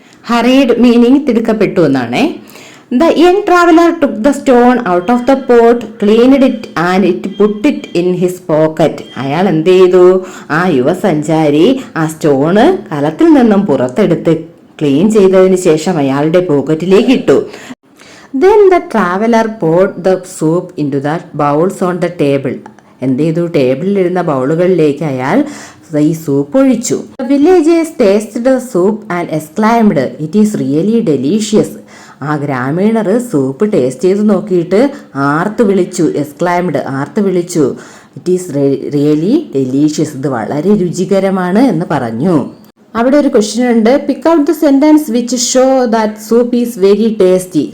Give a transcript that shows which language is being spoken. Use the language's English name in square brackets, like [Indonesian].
[Malayalam] ഹറിഡ് meaning തിടുക്കപ്പെട്ടു എന്നാണ്. [English] The young traveller took the stone out of the pot, cleaned it and it put it in his pocket. [Malayalam] അയാൾ എന്ത് ചെയ്തു? ആ യുവസഞ്ചാരി ആ stone കലത്തിൽ നിന്നും പുറത്തെടുത്ത് ക്ലീൻ ചെയ്തതിന് ശേഷം അയാളുടെ പോക്കറ്റിലേക്ക് ഇട്ടു. [English] Then the traveler poured the soup into the bowls on the table. [Malayalam] എന്ത് ചെയ്തു? ടേബിളിലിരുന്ന ബൗളുകളിലേക്ക് അയാൾ ഈ സൂപ്പ് ഒഴിച്ചു. [English] The villagers tasted the soup and exclaimed, it is really delicious. [Malayalam] ആ ഗ്രാമീണർ സൂപ്പ് ടേസ്റ്റ് ചെയ്ത് നോക്കിയിട്ട് ആർത്ത് വിളിച്ചു. എക്സ്ക്ലൈംഡ്, ആർത്ത് വിളിച്ചു. [English] it is really delicious, [Malayalam] ഇത് വളരെ രുചികരമാണ് എന്ന് പറഞ്ഞു. അവിടെ ഒരു ക്വസ്റ്റ്യൻ ഉണ്ട്. [English] Pick out the sentence which show that soup is very tasty.